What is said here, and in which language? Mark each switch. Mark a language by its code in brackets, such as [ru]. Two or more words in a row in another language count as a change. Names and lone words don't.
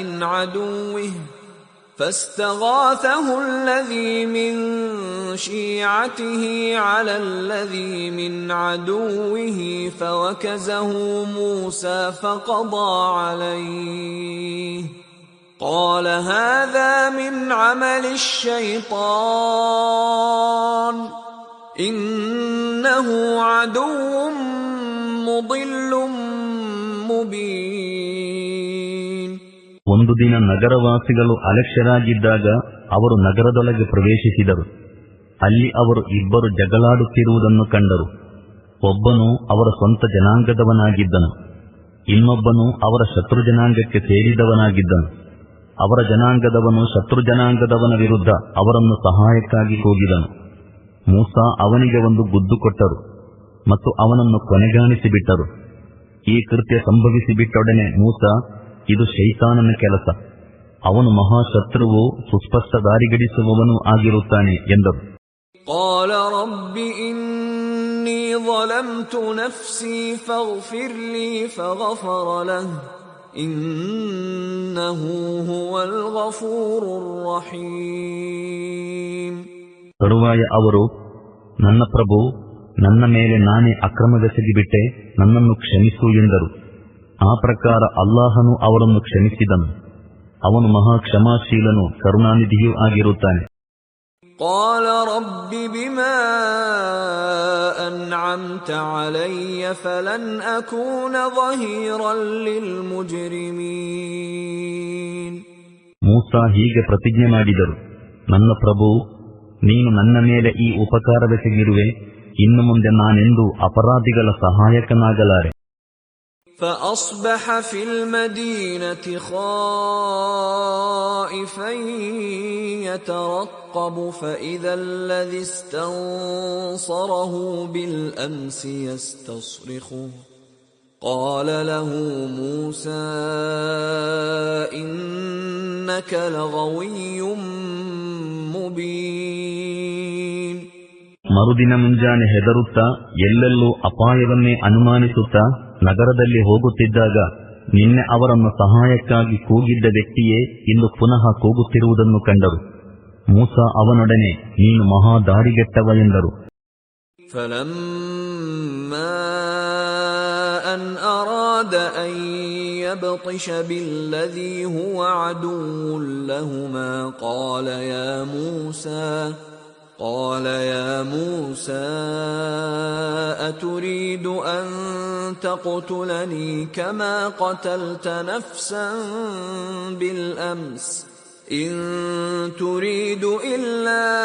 [ar] عدوه فاستغاثه الذي من شيعته على الذي من عدوه فوكزه موسى فقضى عليه قال هذا من عمل الشيطان إنه عدو مضل مبين. [kn] ಒಂದು ದಿನ ನಗರವಾಸಿಗಳು ಅಲಕ್ಷ್ಯರಾಗಿದ್ದಾಗ ಅವರು ನಗರದೊಳಗೆ ಪ್ರವೇಶಿಸಿದರು. ಅಲ್ಲಿ ಅವರು ಇಬ್ಬರು ಜಗಳಾಡುತ್ತಿರುವುದನ್ನು ಕಂಡರು. ಒಬ್ಬನು ಅವರ ಸ್ವಂತ ಜನಾಂಗದವನಾಗಿದ್ದನು, ಇನ್ನೊಬ್ಬನು ಅವರ ಶತ್ರು ಜನಾಂಗಕ್ಕೆ ಸೇರಿದವನಾಗಿದ್ದನು. ಅವರ ಜನಾಂಗದವನು ಶತ್ರು ಜನಾಂಗದವನ ವಿರುದ್ಧ ಅವರನ್ನು ಸಹಾಯಕ್ಕಾಗಿ ಹೋಗಿದನು. ಮೂಸಾ ಅವನಿಗೆ ಒಂದು ಗುದ್ದು ಕೊಟ್ಟರು ಮತ್ತು ಅವನನ್ನು ಕೊನೆಗಾಣಿಸಿಬಿಟ್ಟರು. ಈ ಕೃತ್ಯ ಸಂಭವಿಸಿಬಿಟ್ಟೊಡನೆ ಮೂಸಾ, ಇದು ಶೈತಾನನ ಕೆಲಸ, ಅವನು ಮಹಾಶತ್ರುವು, ಸುಸ್ಪಷ್ಟ ದಾರಿಗಡಿಸುವವನೂ ಆಗಿರುತ್ತಾನೆ ಎಂದರು. [ar] قال رب إني ظلمت نفسي فاغفر لي فغفر له إنه هو الغفور الرحيم. [kn] ತರುವಾಯ ಅವರು, ನನ್ನ ಪ್ರಭು, ನನ್ನ ಮೇಲೆ ನಾನೇ ಅಕ್ರಮವೆಸಗಿಬಿಟ್ಟೆ, ನನ್ನನ್ನು ಕ್ಷಮಿಸು ಎಂದರು. ಆ ಪ್ರಕಾರ ಅಲ್ಲಾಹನು ಅವರನ್ನು ಕ್ಷಮಿಸಿದನು. ಅವನು ಮಹಾ ಕ್ಷಮಾಶೀಲನು, ಕರುಣಾನಿಧಿಯೂ ಆಗಿರುತ್ತಾನೆ. [ar] قال رب بما أنعمت علي فلن أكون ظهيرا للمجرمين. [kn] ಮೂಸಾ ಹೀಗೆ ಪ್ರತಿಜ್ಞೆ ಮಾಡಿದರು, ನನ್ನ ಪ್ರಭು, ನೀನು ನನ್ನ ಮೇಲೆ ಈ ಉಪಕಾರವೆಸಗಿರುವೆ, ಇನ್ನು ಮುಂದೆ ನಾನೆಂದೂ ಅಪರಾಧಿಗಳ ಸಹಾಯಕನಾಗಲಾರೆ. [ar] فأصبح في المدينة خائفا يترقب فإذا الذي استنصره بالأمس يستصرخه قال له موسى إنك لغوي مبين. [kn] ಮರುದಿನ ಮುಂಜಾನೆ ಹೆದರುತ್ತಾ ಎಲ್ಲೆಲ್ಲೂ ಅಪಾಯವನ್ನೇ ಅನುಮಾನಿಸುತ್ತಾ ನಗರದಲ್ಲಿ ಹೋಗುತ್ತಿದ್ದಾಗ ನಿನ್ನೆ ಅವರನ್ನು ಸಹಾಯಕ್ಕಾಗಿ ಕೂಗಿದ್ದ ವ್ಯಕ್ತಿಯೇ ಇಂದು ಪುನಃ ಕೂಗುತ್ತಿರುವುದನ್ನು ಕಂಡರು. ಮೂಸಾ ಅವನೊಡನೆ ನೀನು ಮಹಾದಾರಿಗೆಟ್ಟವ ಎಂದರು. [ar] فلما أن أراد أن يبطش بالذي هو عدو لهما قال يا موسى أتريد أن تقتلني كما قتلت نفسا بالأمس إن تريد إلا